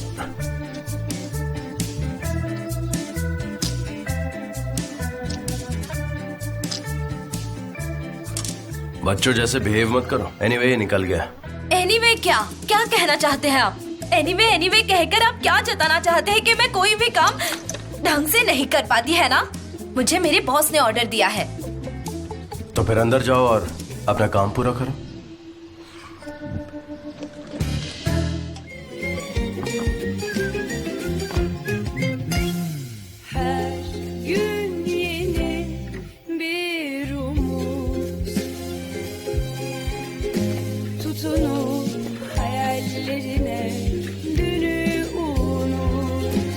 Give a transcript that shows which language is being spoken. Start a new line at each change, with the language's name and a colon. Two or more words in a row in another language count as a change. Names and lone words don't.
Hindi: बच्चों जैसे बिहेव मत करो। एनीवे ये निकल गया। एनीवे क्या कहना चाहते हैं आप? एनीवे कहकर आप क्या जताना चाहते हैं कि मैं कोई भी काम ढंग से नहीं कर पाती, है ना? मुझे मेरे बॉस ने ऑर्डर दिया है। तो फिर अंदर जाओ और अपना काम पूरा करो।
Turkish: Her gün yeni bir umut, tutunup hayallerine dünü unut.